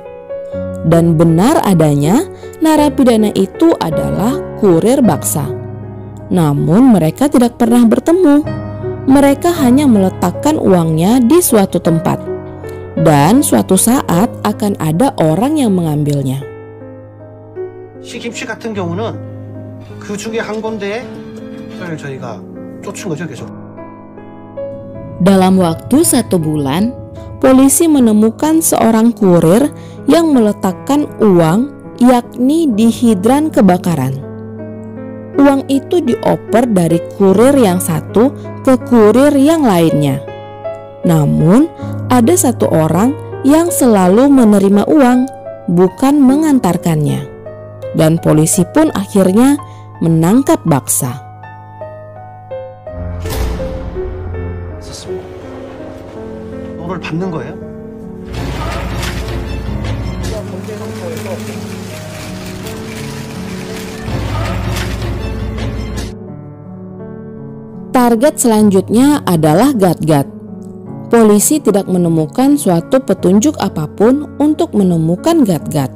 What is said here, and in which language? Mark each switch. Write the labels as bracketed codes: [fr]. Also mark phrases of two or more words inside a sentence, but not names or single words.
[id] Dan benar adanya narapidana itu adalah kurir Baksa. Namun mereka tidak pernah bertemu. Mereka hanya meletakkan uangnya di suatu tempat, dan suatu saat akan ada orang yang mengambilnya. [ko] 시김씨 같은 경우는 그 중에 한 건데 저희가 쫓은 거죠, 계속. [id] Dalam waktu 1 bulan, polisi menemukan seorang kurir yang meletakkan uang, yakni di hidran kebakaran. Uang itu dioper dari kurir yang satu ke kurir yang lainnya. Namun, ada satu orang yang selalu menerima uang, bukan mengantarkannya. Dan polisi pun akhirnya menangkap Baksa. [ko] 돈을 받는 거예요? [id] Target selanjutnya adalah Gat-Gat. Polisi tidak menemukan suatu petunjuk apapun untuk menemukan Gat-Gat.